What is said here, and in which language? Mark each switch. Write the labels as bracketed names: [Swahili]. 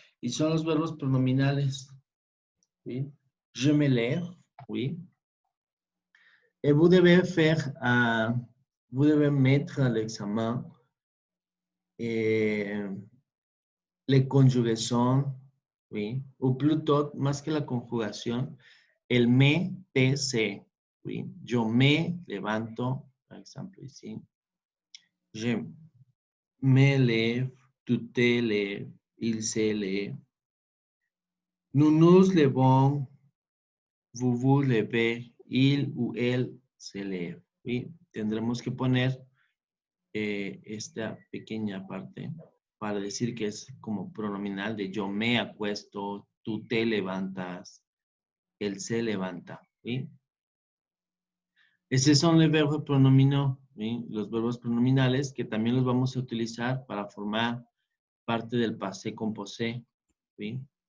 [Spanish] Y son los verbos pronominales, ¿sí? [French] Je me lève, [Spanish] ¿sí? [French] Et vous devez faire, vous devez mettre à l'examen les conjugations, oui, ou plutôt, [Spanish] más que la conjugación, el me, te, se, [French] oui. [Spanish] Yo me levanto, por ejemplo, ici. [French] Je me lève, tu te lèves, il se lève. Nous nous levons, vous vous levez, il ou elle se lève. [Spanish] ¿Sí? Tendremos que poner esta pequeña parte para decir que es como pronominal de yo me acuesto, tú te levantas, él se levanta. ¿Sí? Esos son los verbos pronominales, ¿sí? Los verbos pronominales que también los vamos a utilizar para formar parte del passé composé. ¿Sí?